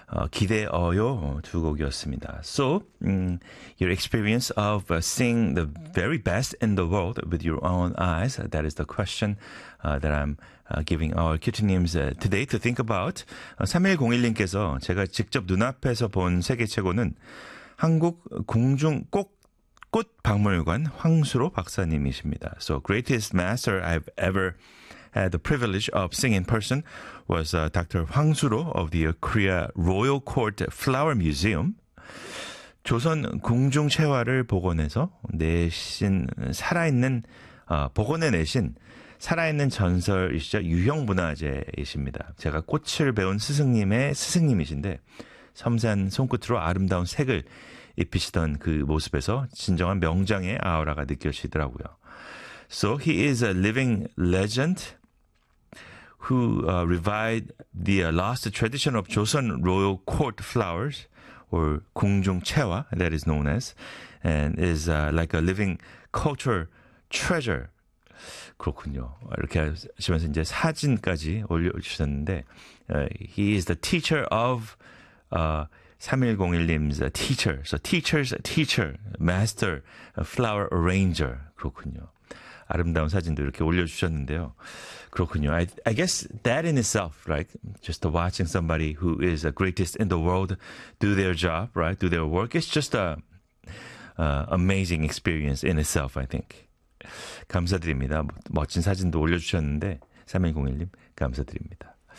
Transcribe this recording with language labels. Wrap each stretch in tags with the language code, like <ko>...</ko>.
<ko>기대어요 두 곡이었습니다.</ko> <en>So, your experience of seeing the very best in the world with your own eyes, that is the question that I'm giving our Q2님's today to think about.</en> <ko>3101님께서 제가 직접 눈앞에서 본 세계 최고는 한국 공중 꽃 박물관 황수로 박사님이십니다.</ko> <en>So, greatest master I've ever had the privilege of seeing in person was Dr. 황수로 of the Korea Royal Court Flower Museum.</en> <ko>조선 궁중 채화를 복원해서 내신 살아있는 복원해 내신 살아있는 전설이시죠. 유형 문화재이십니다. 제가 꽃을 배운 스승님의 스승님이신데 섬세한 손끝으로 아름다운 색을 입히시던 그 모습에서 진정한 명장의 아우라가 느껴지더라고요.</ko> <en>So he is a living legend who revived the lost tradition of Joseon royal court flowers or 궁중 채화 that is known as and is like a living cultural treasure.</en> <ko>그렇군요. 이렇게 하시면서 이제 사진까지 올려주셨는데</ko> <en>he is the teacher of 3101님's teacher, so teacher's teacher, master, flower arranger.</en> <ko>그렇군요. 아름다운 사진도 이렇게 올려주셨는데요. 그렇군요.</ko> <en>I guess that in itself, right? Just watching somebody who is the greatest in the world do their job, right? Do their work. It's just an amazing experience in itself, I think.</en> <ko>감사드립니다. 멋진 사진도 올려주셨는데, 3101님, 감사드립니다.</ko>